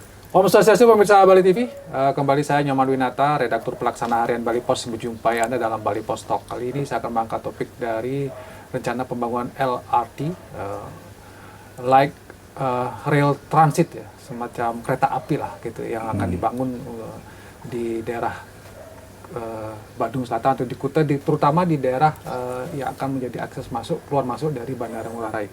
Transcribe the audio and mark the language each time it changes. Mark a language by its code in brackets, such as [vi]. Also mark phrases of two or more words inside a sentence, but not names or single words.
[ban] Om Swastiastu [id] pemirsa Bali TV, kembali saya Nyoman Winata, redaktur pelaksana harian Bali Pos menjumpai Anda dalam Bali Pos Talk. Kali ini saya akan mengangkat topik dari rencana pembangunan LRT, [en] rail transit [id] ya, semacam kereta api lah gitu, yang akan dibangun di daerah Badung Selatan atau di Kuta, terutama di daerah yang akan menjadi akses masuk keluar masuk dari Bandara Ngurah Rai.